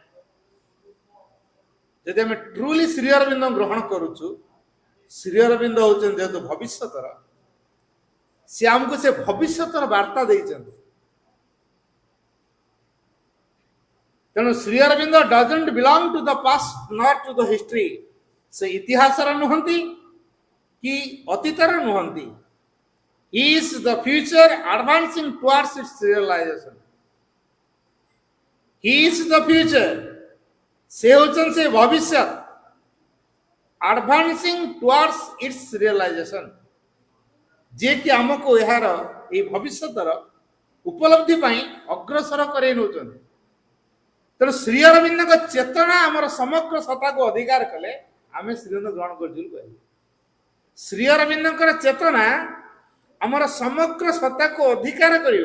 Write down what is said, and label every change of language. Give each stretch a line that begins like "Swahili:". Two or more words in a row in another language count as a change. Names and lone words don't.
Odia: ଯଦି ଆମେ ଟ୍ରୁଲି ଶ୍ରୀ ଅରବିନ୍ଦ ଗ୍ରହଣ କରୁଛୁ, ଶ୍ରୀ ଅରବିନ୍ଦ ହଉଛନ୍ତି ଯେହେତୁ ଭବିଷ୍ୟତର, ସେ ଆମକୁ ସେ ଭବିଷ୍ୟତର ବାର୍ତ୍ତା ଦେଇଛନ୍ତି।
English: ତେଣୁ ଶ୍ରୀ ଅରବିନ୍ଦ doesn't belong to the past not to the history.
Odia: ସେ ଇତିହାସର ନୁହନ୍ତି କି ଅତୀତର ନୁହନ୍ତି।
English: He is the future advancing towards its realization. He is the future.
Odia: ସେ ହେଉଛନ୍ତି ସେ ଭବିଷ୍ୟତ
English: advancing towards its realization,
Odia: ଯିଏକି ଆମକୁ ଏହାର ଏଇ ଭବିଷ୍ୟତର ଉପଲବ୍ଧି ପାଇଁ ଅଗ୍ରସର କରାଇ ନେଉଛନ୍ତି। ତେଣୁ ଶ୍ରୀ ଅରବିନ୍ଦଙ୍କ ଚେତନା ଆମର ସମଗ୍ର ସତ୍ତାକୁ ଅଧିକାର କଲେ ଆମେ ଶ୍ରୀଅରବିନ୍ଦ ଗ୍ରହଣ କରୁଛୁ କହିଲେ। ଶ୍ରୀ ଅରବିନ୍ଦଙ୍କର ଚେତନା ଆମର ସମଗ୍ର ସତ୍ତାକୁ ଅଧିକାର କରିବ।